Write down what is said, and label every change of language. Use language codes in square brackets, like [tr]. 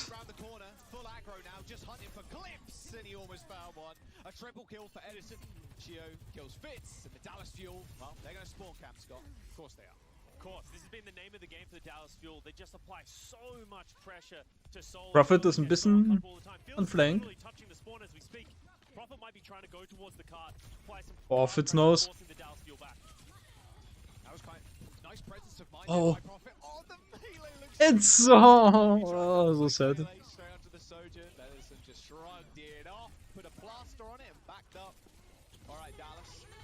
[en] Around the corner. Full aggro now. Just hunting for clips. And he almost found one. A triple kill for Edison. Schau kills Fitz. And the Dallas Fuel, well, they're going to spawn camp, Scott. Of course they are. Of course, this has been the name of the game for the Dallas Fuel. They just apply so much pressure to Soul. [de] Prophet ist ein bisschen [en] on flank. Touching the spawn as we speak. Prophet might be trying to go towards the cart. Oh, Fitz knows. That was quite nice presence of mind Oh. by Prophet. Oh, the melee looks It's so sad. melee straight onto the Sojourn. Edison just shrugged it off, put a plaster on it, and backed up. All right, Dallas.